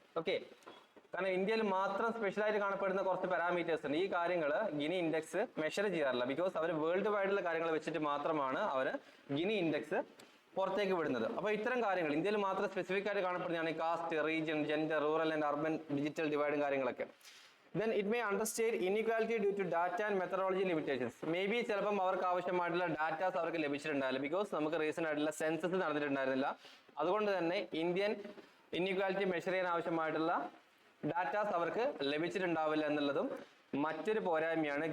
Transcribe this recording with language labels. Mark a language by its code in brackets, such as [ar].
[ml] Okay, കാരണം ഇന്ത്യയിൽ മാത്രം സ്പെഷ്യലായിട്ട് കാണപ്പെടുന്ന കുറച്ച് പാരാമീറ്റേഴ്സ് ഉണ്ട്. ഈ കാര്യങ്ങൾ ഗിനി ഇൻഡെക്സ് മെഷർ ചെയ്യാറില്ല, ബിക്കോസ് അവർ വേൾഡ് വൈഡുള്ള കാര്യങ്ങൾ വെച്ചിട്ട് മാത്രമാണ് അവർ ഗിനി ഇൻഡെക്സ് പുറത്തേക്ക് വിടുന്നത്. അപ്പോൾ ഇത്തരം കാര്യങ്ങൾ ഇന്ത്യയിൽ മാത്രം സ്പെസിഫിക് ആയിട്ട് കാണപ്പെടുന്നതാണ് ഈ cast, region, gender, rural and urban digital ഡിവൈഡും കാര്യങ്ങളൊക്കെ. [en] Then it may understate inequality due to data and methodology limitations. [ml] Maybe ചിലപ്പം അവർക്ക് ആവശ്യമായിട്ടുള്ള ഡാറ്റാസ് അവർക്ക് ലഭിച്ചിട്ടുണ്ടാവില്ല, ബിക്കോസ് നമുക്ക് റീസെന്റ് ആയിട്ടുള്ള സെൻസസ് നടന്നിട്ടുണ്ടായിരുന്നില്ല. അതുകൊണ്ട് തന്നെ ഇന്ത്യൻ ഇൻഇക്വാലിറ്റി മെഷർ ചെയ്യാൻ ആവശ്യമായിട്ടുള്ള ഡാറ്റാസ് അവർക്ക് ലഭിച്ചിട്ടുണ്ടാവില്ല എന്നുള്ളതും മറ്റൊരു പോരായ്മയാണ്.